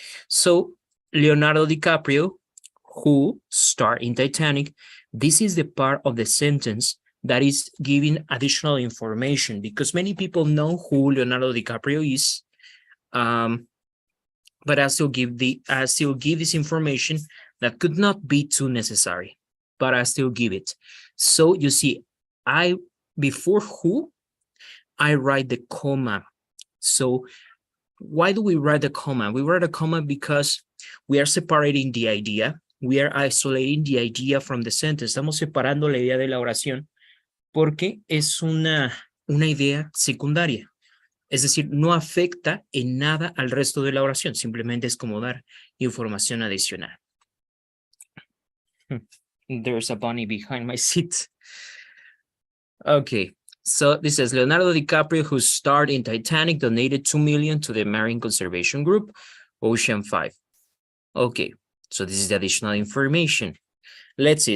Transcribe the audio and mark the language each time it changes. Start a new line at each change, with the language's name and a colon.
English: So Leonardo DiCaprio, who starred in Titanic, this is the part of the sentence that is giving additional information because many people know who Leonardo DiCaprio is, but I still give this information that could not be too necessary, but I still give it. So you see, before who, I write the comma. So why do we write a comma? We write a comma because we are separating the idea. We are isolating the idea from the sentence.
Spanish: Estamos separando la idea de la oración porque es una idea secundaria. Es decir, no afecta en nada al resto de la oración. Simplemente es como dar información adicional.
English: There's a bunny behind my seat. Okay. So this is Leonardo DiCaprio, who starred in Titanic, donated $2 million to the Marine Conservation Group, Ocean 5. Okay, so this is the additional information. Let's see.